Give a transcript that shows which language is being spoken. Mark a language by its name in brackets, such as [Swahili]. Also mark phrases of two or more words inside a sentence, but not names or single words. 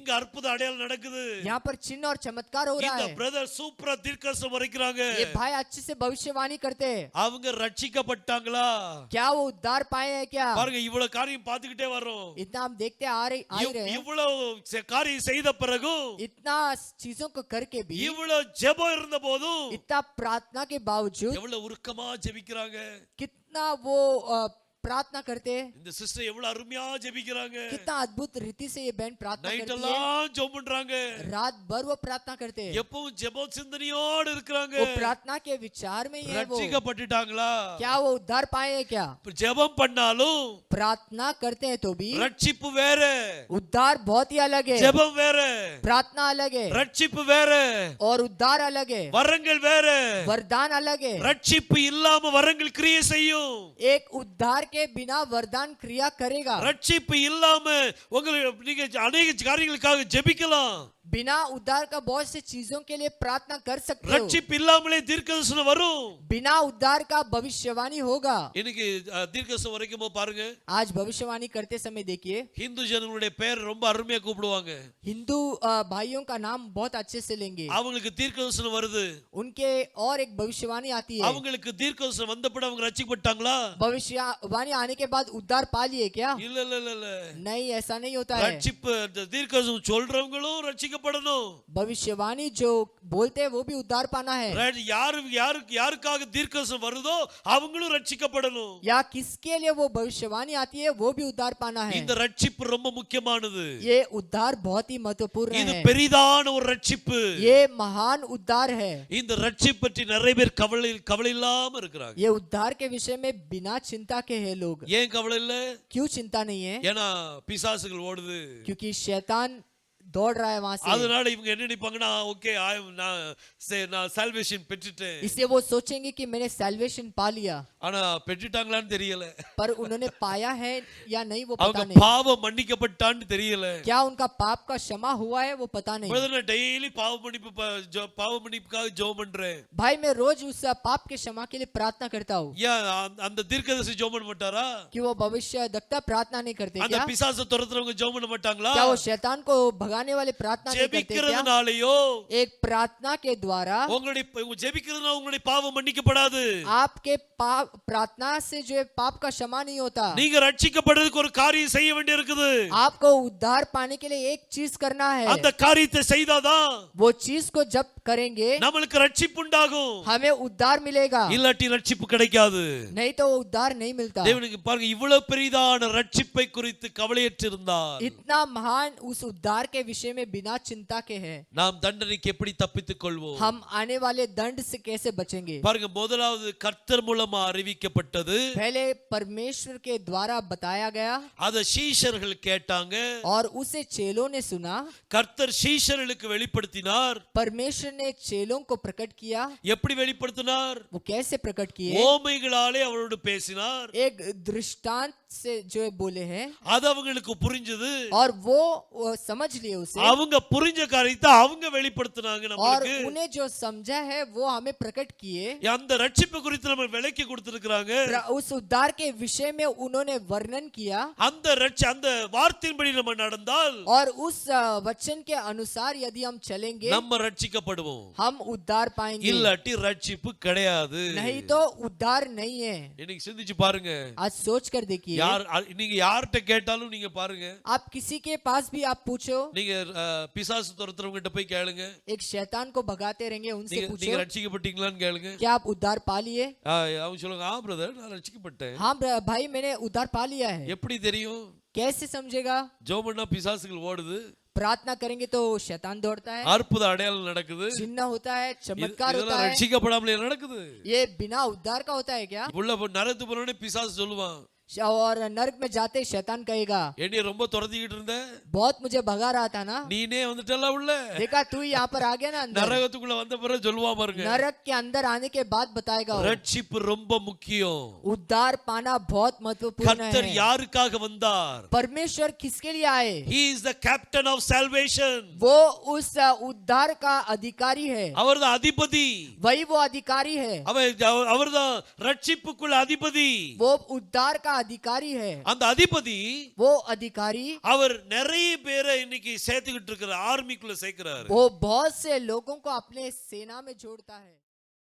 [Tamil] இங்க அற்புத அடையாளம் நடக்குது. [Hindi] यहाँ पर चिन्ह और चमत्कार हो रहा [Tamil] இந்த [Hindi] है। [Tamil] பிரதர் சூப்பரா தீர்க்கதரிசனம் உரைக்கிறாங்க. [Hindi] ये भाई अच्छे से भविष्यवाणी करते हैं। [Tamil] அவங்க ரட்சிக்கப்பட்டாங்களா? [Hindi] क्या वो उद्धार पाए हैं क्या? [Tamil] பாருங்க, இவ்வளவு காரியம் பார்த்துக்கிட்டே வரோம். [Hindi] इतना हम देखते आ रहे हैं, [Tamil] இவ்வளவு காரியம் செய்த பிறகும், [Hindi] इतना चीजों को करके भी, [Tamil] இவ்வளவு ஜெபம் இருந்த போதும், [Hindi] इतना प्रार्थना के बावजूद [Tamil] எவ்வளவு உருக்கமா ஜெபிக்கிறாங்க. [Hindi] कितना वो प्रार्थना करते हैं, [Tamil] இந்த சிஸ்டர் எவ்வளவு அருமையா ஜெபிக்கிறாங்க. [Hindi] कितना अद्भुत रीति से ये बहन प्रार्थना [Tamil] நைட் [Hindi] करती है, [Tamil] எல்லாம் ஜெபம் பண்றாங்க. [Hindi] रात भर वो प्रार्थना करते हैं, [Tamil] எப்பவும் ஜெப சிந்தனையோடு இருக்கிறாங்க. [Hindi] वो प्रार्थना के विचार में ही है वो। [Tamil] ரட்சிக்கப்பட்டுட்டாங்களா? [Hindi] क्या वो उद्धार पाए हैं क्या? [Tamil] ஜெபம் பண்ணாலும் [Hindi] प्रार्थना करते हैं तो भी [Tamil] ரட்சிப்பு வேற, [Hindi] उद्धार बहुत ही अलग है, [Tamil] ஜெபம் வேற, [Hindi] प्रार्थना अलग है [Tamil] ரட்சிப்பு வேற, [Hindi] और उद्धार अलग है, [Tamil] வரங்கள் வேற. [Hindi] वरदान अलग है। [Tamil] ரட்சிப்பு இல்லாம வரங்கள் கிரியை செய்யும். [Hindi] एक उद्धार के बिना वरदान क्रिया करेगा। [Tamil] ரட்சிப்பு இல்லாம உங்களுக்கு நீங்க அநேக காரியங்களுக்காக ஜெபிக்கலாம். [Hindi] बिना उद्धार का बहुत से चीजों के लिए प्रार्थना कर सकते हो। [Tamil] ரட்சிப்பு இல்லாமலே தீர்க்கதரிசனம் வரும். [Hindi] बिना उद्धार का भविष्यवाणी होगा। [Tamil] இன்னைக்கு தீர்க்கதரிசனம் வரைக்கும் பாருங்க, [Hindi] आज भविष्यवाणी करते समय देखिए, [Tamil] இந்து ஜனங்களுடைய பேர் ரொம்ப அருமையா கூப்பிடுவாங்க. [Hindi] हिंदू भाइयों का नाम बहुत अच्छे से लेंगे। [Tamil] அவங்களுக்கு தீர்க்கதரிசனம் வருது. [Hindi] उनके और एक भविष्यवाणी आती है। [Tamil] அவங்களுக்கு தீர்க்கதரிசனம் வந்தபடி அவங்க ரட்சிக்கப்பட்டாங்களா? [Hindi] भविष्यवाणी आने के बाद उद्धार पा लिए क्या? [Tamil] இல்ல இல்ல இல்ல இல்ல. [Hindi] नहीं, ऐसा नहीं होता है। [Tamil] ரட்சிப்பு தீர்க்கதரிசனம் சொல்றவங்களும் ரட்சிக்கப்படணும். [Hindi] भविष्यवाणी जो बोलते हैं वो भी उद्धार पाना है। [Tamil] யாருக்காக தீர்க்கதரிசனம் வருதோ அவங்களும் ரட்சிக்கப்படணும். [Hindi] या किसके लिए वो भविष्यवाणी आती है वो भी उद्धार पाना है। [Tamil] இந்த ரட்சிப்பு ரொம்ப முக்கியமானது. [Hindi] ये उद्धार बहुत ही महत्वपूर्ण [Tamil] இது [Hindi] है। [Tamil] பெரிதான ஒரு ரட்சிப்பு. [Hindi] ये महान उद्धार है। [Tamil] இந்த ரட்சிப்பு பற்றி நிறைய பேர் கவலை இல்லாம இருக்கிறாங்க. [Hindi] ये उद्धार के विषय में बिना चिंता के हैं लोग। [Tamil] ஏன் கவலை இல்ல? [Hindi] क्यों चिंता नहीं है? [Tamil] ஏன்னா பிசாசுகள் ஓடுது. [Hindi] क्योंकि शैतान दौड़ रहा है वहां से। [Tamil] அதனால இவங்க என்ன நினைப்பாங்கன்னா, ஓகே நான் சால்வேஷன் பெற்றுட்டேன். [Hindi] इसलिए वो सोचेंगे कि मैंने सैल्वेशन पा लिया। [Tamil] ஆனா பெற்றுட்டாங்களான்னு தெரியல. [Hindi] पर उन्होंने पाया है या नहीं वो पता [Tamil] அவங்க [Hindi] नहीं। [Tamil] பாவம் மன்னிக்கப்பட்டான்னு தெரியல. [Hindi] क्या उनका पाप का क्षमा हुआ है वो पता नहीं। [English] brother daily [Tamil] பாவ மன்னிப்புக்காக ஜெபம் பண்றேன். [Hindi] भाई मैं रोज उस पाप के क्षमा के लिए प्रार्थना करता हूँ। [Tamil] ஏன் அந்த தீர்க்கதரிசி ஜெபம் பண்ண மாட்டாரா? [Hindi] कि वो भविष्य दक्ता प्रार्थना नहीं करते [Tamil] அந்த [Hindi] क्या? [Tamil] பிசாசை துரத்துறவங்க ஜெபம் பண்ண மாட்டாங்களா? [Hindi] क्या वो शैतान को भगाने वाले प्रार्थना नहीं करते क्या? [Tamil] ஜெபிக்கிறதுனாலயோ [Hindi] एक प्रार्थना के द्वारा [Tamil] உங்களுடைய ஜெபிக்கிறதுனால உங்களுடைய பாவம் மன்னிக்கப்படாது. [Hindi] आपके प्रार्थना से जो है पाप का क्षमा नहीं होता। [Tamil] நீங்க ரட்சிக்கப்படுறதுக்கு ஒரு காரியம் செய்ய வேண்டியிருக்குது. [Hindi] आपको उद्धार पाने के लिए एक चीज करना है। [Tamil] அந்த காரியத்தை செய்தாதான் [Hindi] वो चीज को जब करेंगे [Tamil] நமக்கு ரட்சிப்பு உண்டாகும். [Hindi] हमें उद्धार मिलेगा। [Tamil] இல்லாட்டி ரட்சிப்பு கிடைக்காது. [Hindi] नहीं तो उद्धार नहीं मिलता। [Tamil] தேவனுக்கு பாருங்க, இவ்வளவு பெரிதான ரட்சிப்பை குறித்து கவலையற்றிருந்தார். [Hindi] इतना महान उस उद्धार के विषय में बिना चिंता के है, [Tamil] நாம் தண்டனைக்கு எப்படி தப்பித்துக் கொள்வோம்? [Hindi] हम आने वाले दंड से कैसे बचेंगे? [Tamil] பாருங்க, முதலாவது கர்த்தர் மூலமா அறிவிக்கப்பட்டது. [Hindi] पहले परमेश्वर के द्वारा बताया गया [Tamil] அத சீஷர்கள் கேட்டாங்க. [Hindi] और उसे चेलों ने सुना। [Tamil] கர்த்தர் சீஷர்களுக்கு வெளிப்படுத்தினார். [Hindi] परमेश्वर ने चेलों को प्रकट किया। [Tamil] எப்படி வெளிப்படுத்தினார்? [Hindi] वो कैसे प्रकट किए? [Tamil] ஓமைகளாலே அவரோடு பேசினார். [Hindi] एक दृष्टांत से जो है बोले हैं [Tamil] அது அவங்களுக்கு புரிஞ்சது. [Hindi] और वो समझ लिए उसे। [Tamil] அவங்க புரிஞ்ச காரியத்தை அவங்க வெளிப்படுத்தினாங்க [Hindi] और [Tamil] நமக்கு. [Hindi] उन्हें जो समझा है वो हमें प्रकट किए। [Tamil] அந்த ரட்சிப்பு குறித்து நம்ம விளக்கி கொடுத்திருக்காங்க. [Hindi] उस उद्धार के विषय में उन्होंने वर्णन किया। [Tamil] அந்த வார்த்தையின்படி நம்ம நடந்தால் [Hindi] और उस वचन के अनुसार यदि हम चलेंगे [Tamil] நம்ம ரட்சிக்கப்படுவோம். [Hindi] हम उद्धार पाएंगे। [Tamil] இல்லாட்டி ரட்சிப்பு கிடையாது. [Hindi] नहीं तो उद्धार नहीं है। [Tamil] இன்னைக்கு சிந்திச்சு பாருங்க. [Hindi] आज सोच कर देखिए। [Tamil] நீங்க யார்கிட்ட கேட்டாலும் நீங்க பாருங்க, [Hindi] आप किसी के पास भी आप पूछो, [Tamil] நீங்க பிசாசு துரத்துறவங்க கிட்ட போய் கேளுங்க, [Hindi] एक शैतान को भगाते रहेंगे उनसे [Tamil] நீங்க [Hindi] पूछो [Tamil] ரட்சிக்கப்பட்டீங்களான்னு கேளுங்க. [Hindi] क्या आप उद्धार पा लिए? [Tamil] அவங்க சொல்லுங்க, பிரதர் நான் ரட்சிக்கப்பட்டேன். [Hindi] हाँ भाई मैंने उद्धार पा लिया है। [Tamil] எப்படி தெரியும்? [Hindi] कैसे समझेगा? [Tamil] ஜெபம் பண்ணா பிசாசுகள் ஓடுது. [Hindi] प्रार्थना करेंगे तो शैतान दौड़ता है, [Tamil] அற்புத அடையாளம் நடக்குது. [Hindi] चिन्ह होता है, चमत्कार होता [Tamil] இதெல்லாம் [Hindi] है। [Tamil] ரட்சிக்கப்படாமலே நடக்குது. [Hindi] ये बिना उद्धार का होता है क्या? [Tamil] உள்ள நரத்து போனோடனே பிசாசு சொல்லுவான், [Hindi] और नरक में जाते शैतान कहेगा [Tamil] என்னைய ரொம்ப துரத்திக்கிட்டு இருந்த, [Hindi] बहुत मुझे भगा रहा था ना, [Tamil] நீனே வந்துட்டல உள்ள. [Hindi] देखा तू यहाँ पर आ गया ना अंदर। [Tamil] நரகத்துக்குள்ள வந்த பிறகு சொல்லுவா பாருங்க, [Hindi] नरक के अंदर आने के बाद बताएगा वो। [Tamil] ரட்சிப்பு ரொம்ப முக்கியம். [Hindi] उद्धार पाना बहुत महत्वपूर्ण [Tamil] கர்த்தர் [Hindi] है। [Tamil] யாருக்காக வந்தார்? [Hindi] परमेश्वर किसके लिए आए? [English] He is the captain of salvation. [Hindi] वो उस उद्धार का अधिकारी है। [Tamil] அவர்தான் அதிபதி. [Hindi] वही वो अधिकारी है। [Tamil] அவர்தான் ரட்சிப்புக்குள்ள அதிபதி. [Hindi] वो उद्धार का अधिकारी है। [Tamil] அந்த அதிபதி [Hindi] वो अधिकारी [Tamil] அவர் நிறைய பேரை இன்னைக்கு சேர்த்துக்கிட்டு இருக்கிற ஆர்மிக்குள்ள சேர்க்கிறாரு. [Hindi] वो बहुत से लोगों को अपने सेना में जोड़ता है।